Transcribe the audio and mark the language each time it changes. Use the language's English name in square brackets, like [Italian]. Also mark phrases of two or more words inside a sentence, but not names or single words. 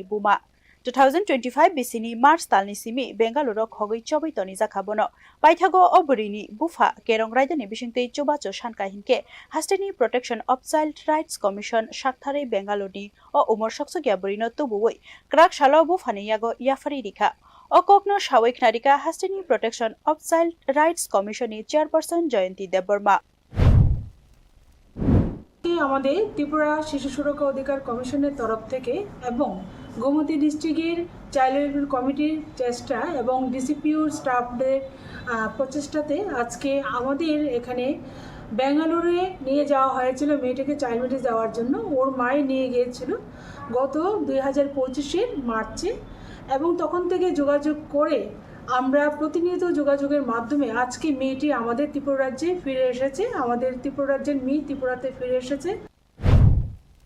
[Kok Borok] buma 2025 bisini March talni simi Bengaluru khogoi chobai toni jakhabono paithago oburini bufa kerong raidani bisingtei chobacho sanka hinke hastini Protection of Child Rights Commission sakthare Bengaluru o umor shokchokya burino tubuoi krak salo bufani yago yafari dikha okokno sawik narika hastini Protection of Child Rights Commission ni chairperson Jayanti Debbarma [Bangla] আমাদের ত্রিপুরা শিশু সুরক্ষা অধিকার কমিশনের তরফ থেকে এবং গোমতী ডিস্ট্রিক্টের চাইল্ড ওয়েলফেয়ার কমিটির চেষ্টা এবং ডিসিপিউর স্টাফদের প্রচেষ্টাতে আজকে আমাদের এখানে বেঙ্গালুরুয়ে নিয়ে যাওয়া হয়েছিল মেয়েটাকে চাইল্ড বেডে যাওয়ার জন্য ওর মায়ে নিয়ে গিয়েছিল গত 2025-এর মার্চে এবং তখন থেকে যোগাযোগ করে আমরা প্রতিনিয়ত যোগাযোগের মাধ্যমে আজকে মেয়েটি আমাদের ত্রিপুরা রাজ্যে ফিরে এসেছে আমাদের ত্রিপুরা রাজ্যের মেয়ে ত্রিপুরাতে ফিরে এসেছে